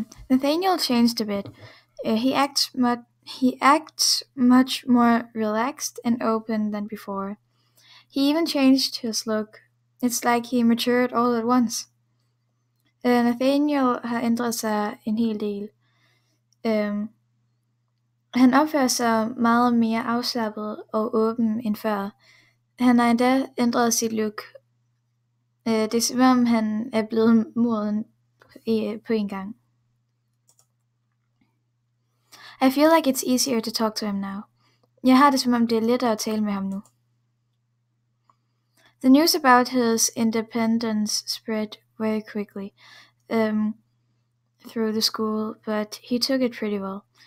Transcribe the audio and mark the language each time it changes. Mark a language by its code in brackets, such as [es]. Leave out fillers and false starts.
[en] Nathaniel changed a bit. He acts much more relaxed and open than before. He even changed his look. It's like he matured all at once. [da] Nathaniel har ændret sig en hel del. Han opfører sig meget mere afslappet og åben end før. Han har endda ændret sit look. Det er som om han er blevet moden på en gang. [en] I feel like it's easier to talk to him now. [da] Jeg har det som om det er lettere at tale med ham nu. [en] The news about his independence spread very quickly through the school, but he took it pretty well.